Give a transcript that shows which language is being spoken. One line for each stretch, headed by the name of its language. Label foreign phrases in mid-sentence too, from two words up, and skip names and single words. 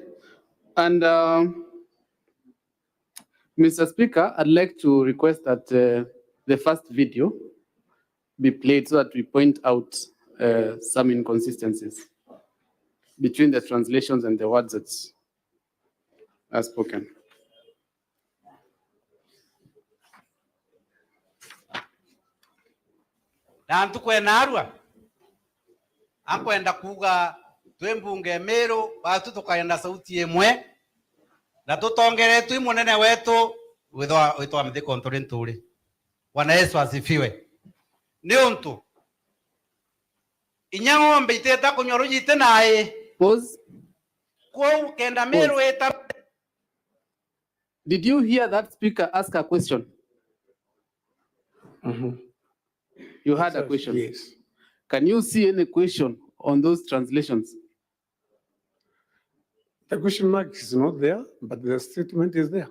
English: And Mr. Speaker, I'd like to request that the first video be played so that we point out some inconsistencies between the translations and the words that are spoken.
Meru: na ntukwena arua ankwenda kuga twi mbunge Meru batu tukaenda sauti imwe na tutongeretwo i munene wetu witwa mthiko nturi nturi.
Swahili: Bwana Yesu asifiwe.
Meru: Ni untu inya ng'ombe iteta kunywa rujite naye kwa kenda Meru eta.
English: Did you hear that speaker ask a question? You had a question? Yes. Can you see any question on those translations? The question mark is not there, but the statement is there.